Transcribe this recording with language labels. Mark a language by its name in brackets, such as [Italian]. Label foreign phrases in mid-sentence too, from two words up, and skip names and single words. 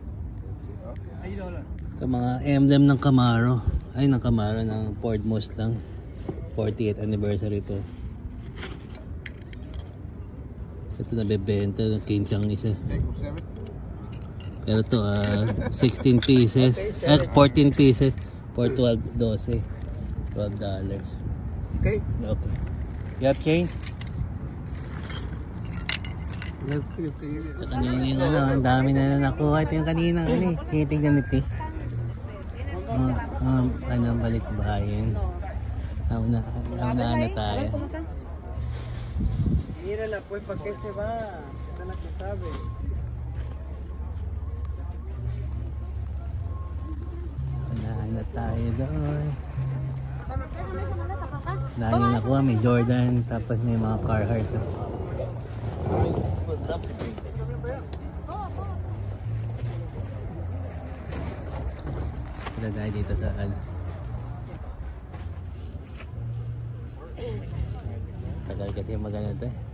[Filipino] Ito mga emblem ng Camaro. Ay, ng Camaro ng Ford Mustang. 48th anniversary po. Ito nabebenta ng 15 ang isa. Pero ito 16 pieces. [English] 14 pieces for $12. Okay. Okay. You have change? [Filipino] Ito kanina yung ang dami na nakuha. Ito yung kanina. Tinitignan nito. Balik bayan. Nauna tayo. [Spanish] Mírala pues, ¿para qué se va? Esa es la que sabe. [Filipino] Nauna tayo doon. Dahil nakuha, may Jordan, tapos may mga Carhartt. Sila tayo dito sa tagal kasi magana ito eh.